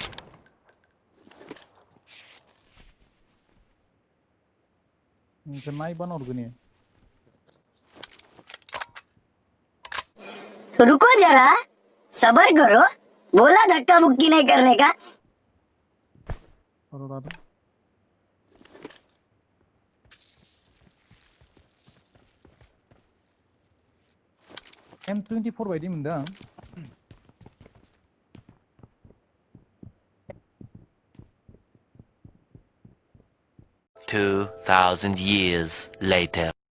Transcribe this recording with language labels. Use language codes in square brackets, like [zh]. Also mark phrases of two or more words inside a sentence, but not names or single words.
[brx] नोंखो नायबानो हरगोन इयो [hi] तो रुको जरा सबर करो बोला धक्का मुक्की नहीं करने का [brx] र' लादो M24 बायदि मोनदों आं [en] 2,000 years later.